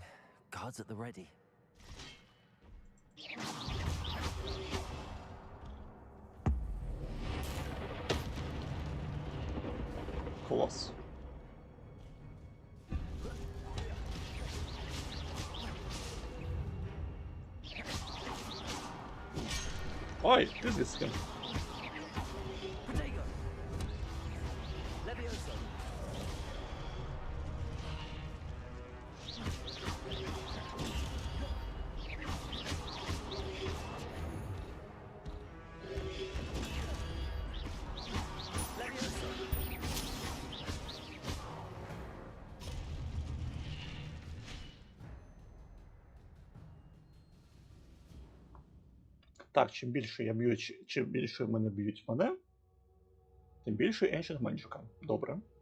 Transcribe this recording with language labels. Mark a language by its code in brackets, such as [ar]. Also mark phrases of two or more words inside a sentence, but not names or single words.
[en] Guards at the ready. [uk] Клас. Ой, ти звідси. Protego. Levioso. Levioso. Так, чим більше я б'ю, чим більше мене б'ють мене, тим більше [en] Ancient Magic. [uk] Добре.